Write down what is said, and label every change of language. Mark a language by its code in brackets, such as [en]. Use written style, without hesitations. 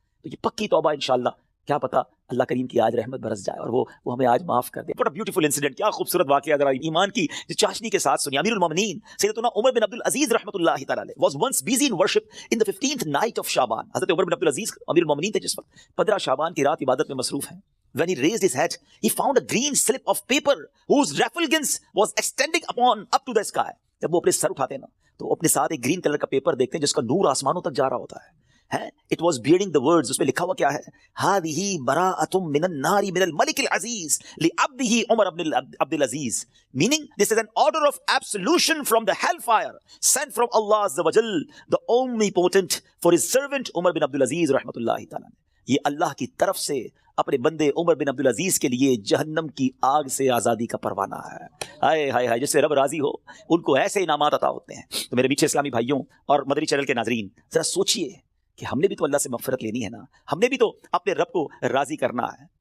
[ur] تو یہ پکی توبہ انشاءاللہ, کیا پتا اللہ کریم کی آج رحمت برس جائے اور وہ ہمیں آج معاف کر دے. [en] What a beautiful incident, [ur] کیا خوبصورت واقعہ, ذرا ایمان کی جو چاشنی کے ساتھ سنی. امیر المومنین سیدنا عمر بن عبد العزیز رحمۃ اللہ تعالی علیہ [en] was once busy in worship in the 15th night of [ur] شعبان. حضرت عمر بن عبد العزیز امیر المومنین تھے جس وقت 15 شعبان کی رات عبادت میں مصروف ہیں. [en] When he raised his head, he found a green slip of paper whose refulgence was extending up to the sky. [ur] جب وہ اپنے سر اٹھاتے ہیں نا تو اپنے ساتھ ایک گرین کلر کا پیپر دیکھتے ہیں جس کا نور آسمانوں تک جا رہا ہوتا ہے. [en] It was bearing the words, [ur] اس میں لکھا ہوا کیا ہے, [ar] هذه براءة من النار من الملك العزيز لعبده عمر بن عبد العزيز, [en] meaning this is an order of absolution from the hellfire sent from Allah Azza wa Jal, the omnipotent, for his servant عمر بن عبد العزيز رحمۃ اللہ تعالی. [ur] یہ اللہ کی طرف سے اپنے بندے عمر بن عبد العزیز کے لیے جہنم کی آگ سے آزادی کا پروانہ ہے. ہائے ہائے ہائے, جس سے رب راضی ہو ان کو ایسے انعامات عطا ہوتے ہیں. تو میرے میٹھے اسلامی بھائیوں اور مدری چینل کے ناظرین, ذرا سوچئے کہ ہم نے بھی تو اللہ سے مغفرت لینی ہے نا, ہم نے بھی تو اپنے رب کو راضی کرنا ہے.